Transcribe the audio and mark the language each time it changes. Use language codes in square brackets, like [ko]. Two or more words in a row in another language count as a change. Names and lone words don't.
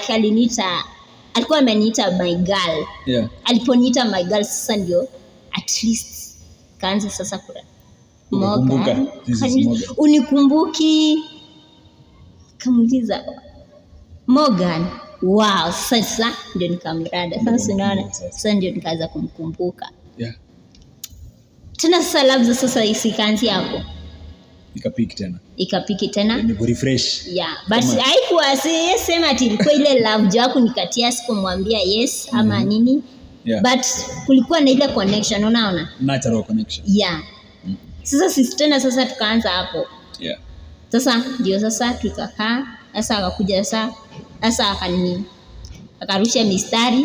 [sw] like alikuwa ameniita [en] my girl. [sw] Yeah. Aliponiita [en] my girl [sw] sasa ndio [en] at least [sw] kaanza sasa kula. Morgan. Unikumbuki? Kamuliza Morgan. Wow, sasa ndio nikamrada. Sasa unaona, sasa ndio nikaanza kumkumbuka. Yeah. Tena sasa labda sasa isikanzi hapo. Ikapiki tena. Ni refresh. Yeah, but haikuwa sema ati ilikuwa ile love yako nikatia sikumwambia yes ama nini. Yeah. But kulikuwa na ile connection unaona? [en] Natural connection. Yeah. [sw] Sasa sisi tena sasa tukaanza hapo. Yeah. Sasa ndio sasa tukakaa, sasa akakuja sasa akarusha mistari.